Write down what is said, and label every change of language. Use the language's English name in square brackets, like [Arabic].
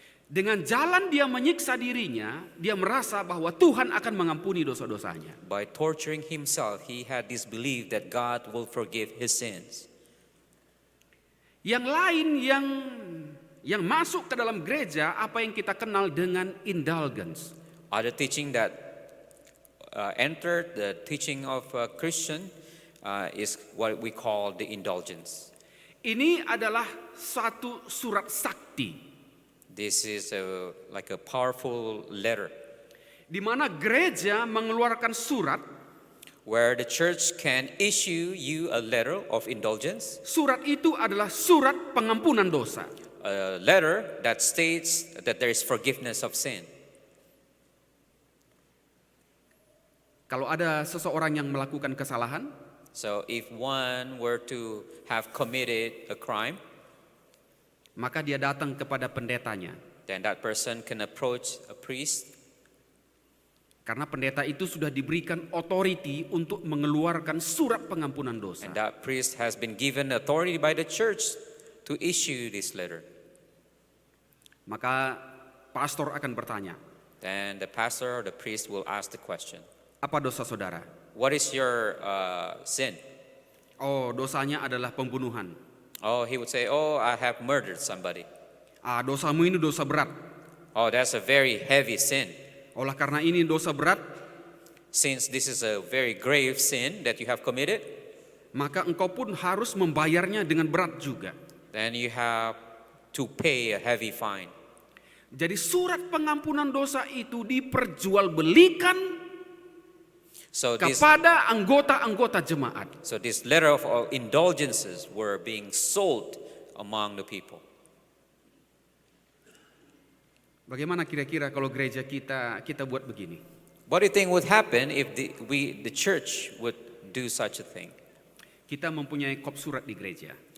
[Indonesian] Dengan jalan dia menyiksa dirinya, dia merasa bahwa Tuhan akan mengampuni dosa-dosanya. [English] By torturing himself, he had this belief that God will forgive his sins. [Indonesian] Yang lain yang masuk ke dalam gereja apa yang kita kenal dengan indulgence. [English] Other teaching that entered the teaching of Christian is what we call the indulgence. [Indonesian] Ini adalah satu surat sakti [English] This is like a powerful letter [Indonesian] di mana gereja mengeluarkan surat. [English] where the church can issue you a letter of indulgence, [Indonesian] Surat itu adalah surat pengampunan dosa. [English] a letter that states that there is forgiveness of sin. [Indonesian] Kalau ada seseorang yang melakukan kesalahan, [English] So if one were to have committed a crime, [Indonesian] maka dia datang kepada pendetanya. [English] then that person can approach a priest, [Indonesian] Karena pendeta itu sudah diberikan authority untuk mengeluarkan surat pengampunan dosa. [English] and that priest has been given authority by the church to issue this letter. [Indonesian] Maka pastor akan bertanya, [English] Then the pastor or the priest will ask the question, [Indonesian] apa dosa saudara? [English] what is your sin? [Indonesian] Oh, dosanya adalah pembunuhan. [English] Oh, he would say, oh, I have murdered somebody. [Indonesian] Dosamu ini dosa berat. [English] Oh, that's a very heavy sin. [Indonesian] Oleh karena ini dosa berat, [English] Since this is a very grave sin that you have committed, [Indonesian] maka engkau pun harus membayarnya dengan berat juga. [English] then you have to pay a heavy fine. [Indonesian] Jadi surat pengampunan dosa itu diperjualbelikan [English] So this, [Indonesian] kepada anggota-anggota jemaat. [English] so this letter of indulgences were being sold among the people. [Indonesian] Bagaimana kira-kira kalau gereja kita buat begini? [English] What do you think would happen if the church would do such a thing? [Indonesian] Kita mempunyai kop surat di gereja.